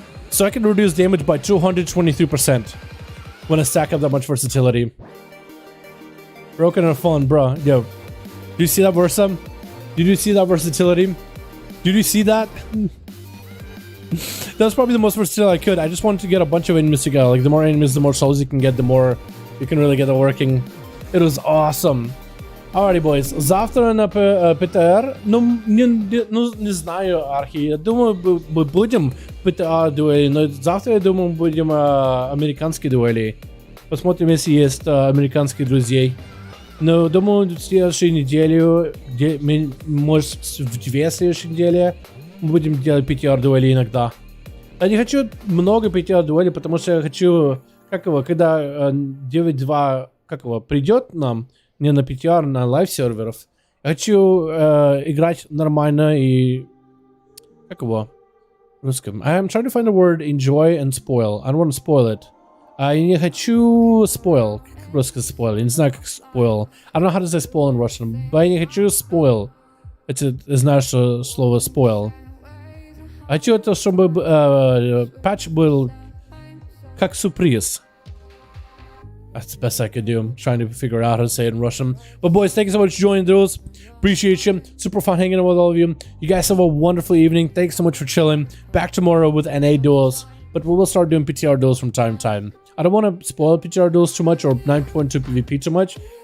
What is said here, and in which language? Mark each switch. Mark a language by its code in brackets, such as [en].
[en] So I can reduce damage by 223% when I stack up that much versatility. Broken and fun, bro. Yo, do you see that versa? Did you see that versatility? Did you see that? That's probably the most versatile I could. I just wanted to get a bunch of enemies together. Like, the more enemies, the more souls you can get, the more you can really get it working. It was awesome. Alrighty, boys. [ru] Завтра на ПТР, ну, не знаю, Архи. Я думаю, будем ПТР дуэли, но завтра, я думаю, будем американские дуэли. Посмотрим, если есть американские друзей. Но думаю, в следующей неделе, может, в 2 следующей неделе, мы будем делать ПТР дуэли иногда. Я не хочу много ПТР дуэли, потому что я хочу, когда 9.2, придет нам, не на PTR, на лайв-серверов. Я хочу играть нормально и... русском. [en] I'm trying to find the word enjoy and spoil. I don't want to spoil it. [ru] Я не хочу spoil. Как русский spoil? Я не знаю, как spoil. [en] I don't know how to say spoil in Russian. [ru] But я не хочу spoil. Это, знаешь, что слово spoil. Хочу это, чтобы патч был как сюрприз. [en] That's the best I could do. I'm trying to figure out how to say it in Russian. But boys, thank you so much for joining Duels. Appreciate you. Super fun hanging out with all of you. You guys have a wonderful evening. Thanks so much for chilling. Back tomorrow with NA Duels. But we will start doing PTR Duels from time to time. I don't want to spoil PTR Duels too much or 9.2 PvP too much.